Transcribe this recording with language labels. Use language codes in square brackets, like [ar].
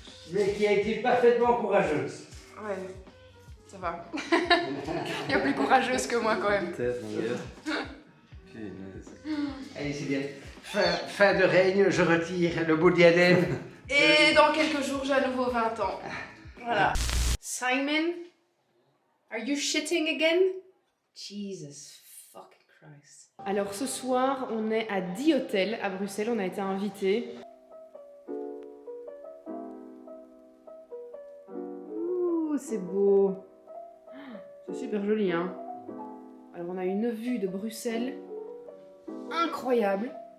[fr] Mais qui a été parfaitement courageuse. Ouais, ça va. Il y a plus courageuse que moi quand même. Allez, c'est bien. Fin de règne, je retire le beau diadème. Et dans quelques jours, j'ai à nouveau 20 ans. Voilà. [en] Simon, are you shitting again? Jesus fucking Christ. [fr] Alors ce soir, on est à Die Hotel à Bruxelles, on a été invités. Ouh, c'est beau. C'est super joli, hein. Alors on a une vue de Bruxelles incroyable.